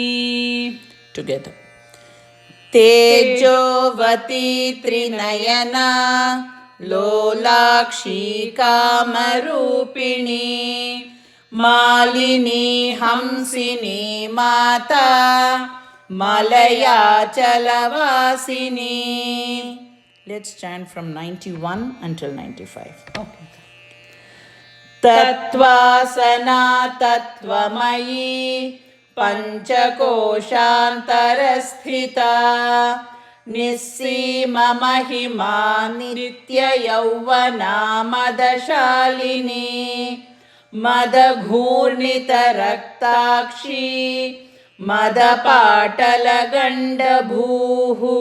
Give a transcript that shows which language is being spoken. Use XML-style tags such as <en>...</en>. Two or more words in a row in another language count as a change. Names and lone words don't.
<sa>ಟುಗೆದರ್ ತೇಜೋವತಿ ತ್ರಿನಯನ ಲೋಲಾಕ್ಷಿ ಕಾಮರೂಪಿಣಿ ಮಾಲಿನಿ ಹಂಸಿನಿ ಮಾತಾ ಮಲಯಾಚಲವಾಸಿನಿ.</sa> <en>Let's chant from 91 until 95. ಓಕೆ</en> <sa>ತತ್ವಾಸನಾ ತತ್ವಮಯಿ ಪಂಚಕೋಶಾಂತರಸ್ಥಿತ ನಿಸ್ಸೀಮ ಮಹಿಮಾ ನಿತ್ಯ ಯೌವನಾ ಮದಶಾಲಿನಿ ಮದಘೂರ್ಣಿತ ರಕ್ತಾಕ್ಷಿ ಮದಪಾಟಲಗಂಡಭೂಃ</sa>